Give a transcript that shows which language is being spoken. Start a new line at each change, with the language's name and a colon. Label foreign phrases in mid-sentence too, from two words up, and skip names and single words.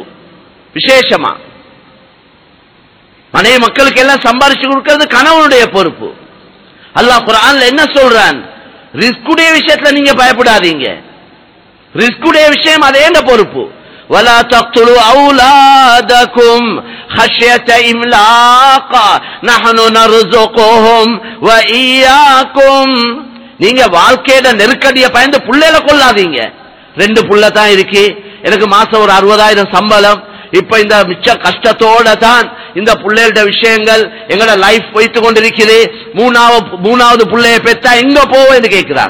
Tamil: விசேஷமா மனைவி மக்களுக்கு எல்லாம் சம்பாரிச்சு கொடுக்கிறது கணவனுடைய பொறுப்பு. அல்லாஹ் குர்ஆன்ல என்ன சொல்றான், ரிஸ்குடைய விஷயத்துல நீங்க பயப்படாதீங்க, ரிஸ்குடைய விஷயம் அதே பொறுப்பு.
Arabic: ولا تقتلوا أولادكم خشية إملاق نحن نرزقهم وإياكم.
Tamil: நீங்க வாழ்க்கையோட நெருக்கடியை பயந்து புள்ளைகளை கொள்ளாதீங்க. 2 புள்ள தான் இருக்கு, எனக்கு மாசம் ஒரு 60,000 சம்பளம், இப்ப இந்த மிச்ச கஷ்டத்தோட தான் இந்த புள்ளையோட விஷயங்கள் எங்களோட லைஃப் போய்த்து கொண்டிருக்குது. மூணாவது புள்ளைய பெற்றா எங்க போவேன்னு கேட்கிறாங்க.